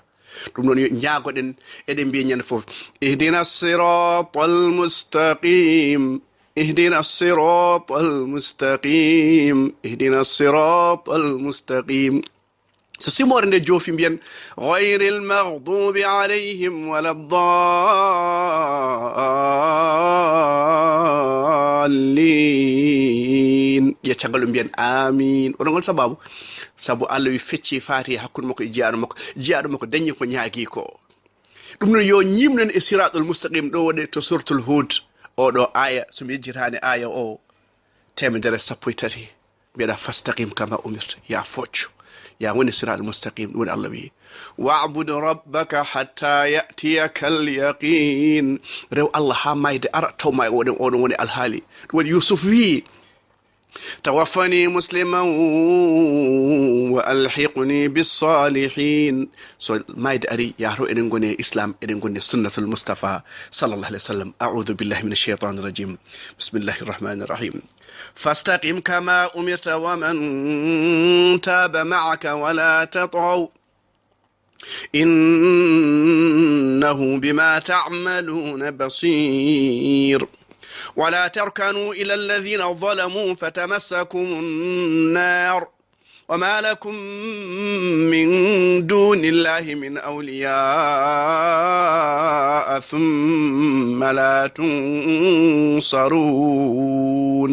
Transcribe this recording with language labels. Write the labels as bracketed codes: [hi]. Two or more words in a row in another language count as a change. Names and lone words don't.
[ff] ɗum noon yo ñaagoɗen eɗen mbiya ñande fof [ar] اهدنا الصراط المستقيم اهدنا الصراط المستقيم اهدنا الصراط المستقيم. [ff] so simore nde joofi mbiyen [ar] غير المغضوب عليهم ولا الضالين [ff] ƴeccagal ɗo mbiyen amin oɗon gol sabu Allah wi fecci faati hakkude makko e jiyaɗo makko dañi ko ñaagui ko. ɗum noon yo ñimnen e [ar] الصراط المستقيم [ff] ɗo waɗe to [ar] سورة هود [ff] oɗo aya so mi yejjitani aya o 113 mbiyeɗa [ar] فاستقم كما أمرت [ff] ya focco ya woni siratul mustaqim ɗum woni Allah wi [ar] واعبد ربك حتى يأتيك اليقين [ff] rew Allah ha mayde ara taw may oɗon woni alhaali ɗum woni Yusuf wi [ar] توفني مسلما وألحقني بالصالحين. [ff] so maide ari yahro eden goni islam eden goni [ar] سنة المصطفى صلى الله عليه وسلم. أعوذ بالله من الشيطان الرجيم. بسم الله الرحمن الرحيم. فاستقم كما أمرت ومن تاب معك ولا تطغوا إنه بما تعملون بصير. ولا تركنوا إلى الذين ظلموا فتمسكم النار وما لكم من دون الله من أولياء ثم لا تنصرون.